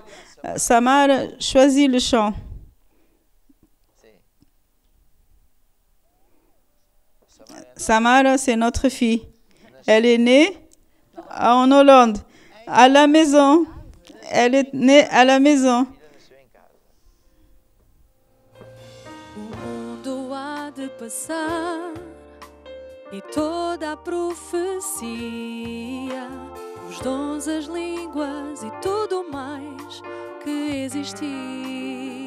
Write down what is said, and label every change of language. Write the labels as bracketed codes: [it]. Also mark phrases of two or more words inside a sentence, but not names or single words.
[fr] Samar choisit le chant. Samara, c'est notre fille. Elle est née en Hollande, à la maison. Elle est née à la maison. [pt] O mundo há de passar e toda a profecia, os dons, as línguas e tudo mais que existir.